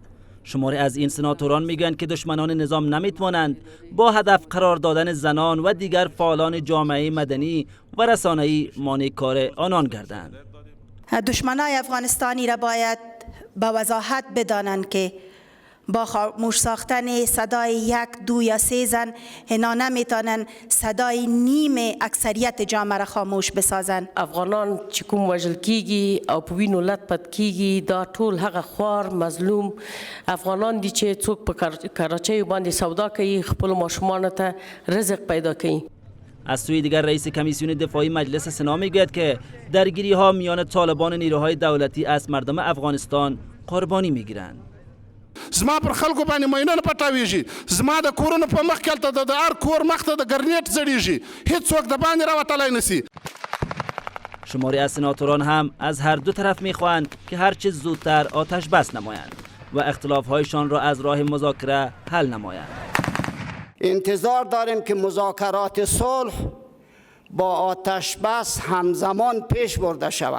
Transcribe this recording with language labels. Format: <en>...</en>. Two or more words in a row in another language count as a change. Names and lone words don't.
<fa>شماری از این سناتوران میگویند که دشمنان نظام نمیتوانند با هدف قرار دادن زنان و دیگر فعالان جامعه مدنی و رسانه‌ای مانع کار آنان گردند. دشمنای افغانستانی را باید با وضاحت بدانند که با خاموش ساختن صدای یک، دو یا سه زن اینا نمیتونن صدای نیم اکثریت جامعه را خاموش بسازن.</fa> <ps>افغانان چې کوم وژل کیږي او په وینو لت پت کیږي دا ټول هغه خوار مظلوم افغانان دي چې څوک په کراچۍ باندې سودا کوي خپل ماشومان ته رزق پیدا کوي.</ps> <fa>از سوی دیگر رئیس کمیسیون دفاعی مجلس سنا میگوید که درگیری ها میان طالبان و نیروهای دولتی از مردم افغانستان قربانی میگیرند.</fa> <ps>زما پر خلکو باندې ماینونه پټاویږي، زما د کورونو په مخ کې د هر کور مخ ته د ګرنیټ زړیږي، هیڅوک د باندې راوتلی نشي.</ps> <fa>شماری از سناتوران هم از هر دو طرف میخواهند که هرچه زودتر آتش بس نمایند و اختلافهایشان را از راه مذاکره حل نمایند. انتظار داریم که مذاکرات صلح با آتش بس همزمان پیش برده شود.</fa>